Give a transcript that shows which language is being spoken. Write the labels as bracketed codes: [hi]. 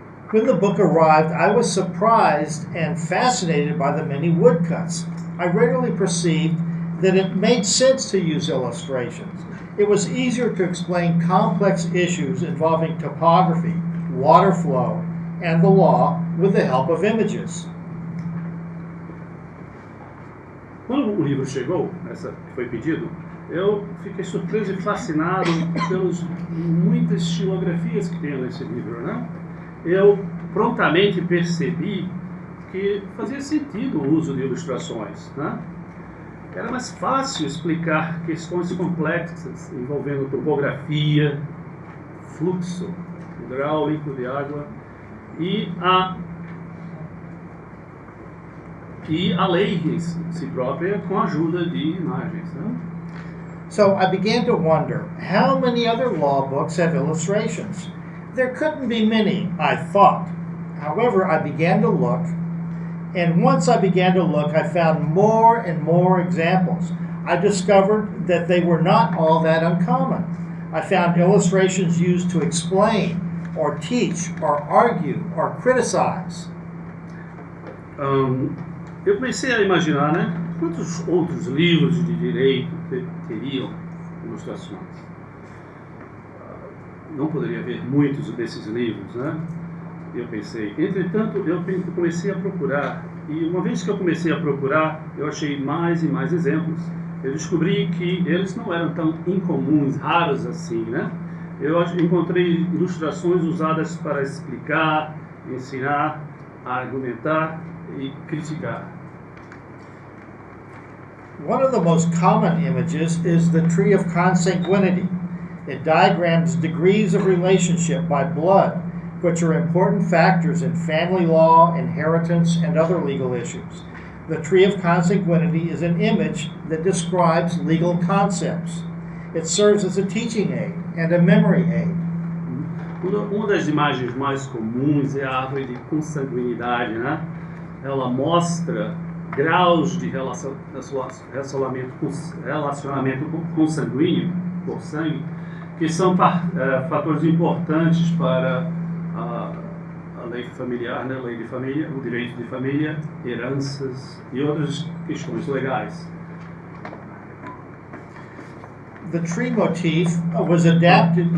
[en] When the book arrived, I was surprised and fascinated by the many woodcuts. I readily perceived that it made sense to use illustrations. It was easier to explain complex issues involving topography, water flow, and the law with the help of images. [pt] Quando o livro chegou, que foi pedido, eu fiquei surpreso e fascinado pelas muitas estilografias que tem nesse livro, né? Eu prontamente percebi que fazia sentido o uso de ilustrações, né? Era mais fácil explicar questões complexas envolvendo topografia, fluxo hidráulico de água e a lei em si própria com a ajuda de imagens, né? [en] So I began to wonder, how many other law books have illustrations? There couldn't be many, I thought. However, I began to look, and once I began to look, I found more and more examples. I discovered that they were not all that uncommon. I found illustrations used to explain, or teach, or argue, or criticize. [pt] Eu comecei a imaginar, né, quantos outros livros de direito teriam ilustrações. Não poderia haver muitos desses livros, né? Eu pensei. Entretanto, eu comecei a procurar, e uma vez que eu comecei a procurar, eu achei mais e mais exemplos. Eu descobri que eles não eram tão incomuns, raros assim, né? Eu encontrei ilustrações usadas para explicar, ensinar, argumentar e criticar. [en] One of the most common images is the tree of consanguinity. It diagrams degrees of relationship by blood, which are important factors in family law, inheritance, and other legal issues. The tree of consanguinity is an image that describes legal concepts. It serves as a teaching aid and a memory aid. [pt] Uma das imagens mais comuns é a árvore de consanguinidade, né? Ela mostra graus de relacionamento consanguíneo, por sangue, que são fatores importantes para a lei familiar, né? Lei de família, o direito de família, heranças e outras questões legais. [en] The tree motif was adapted.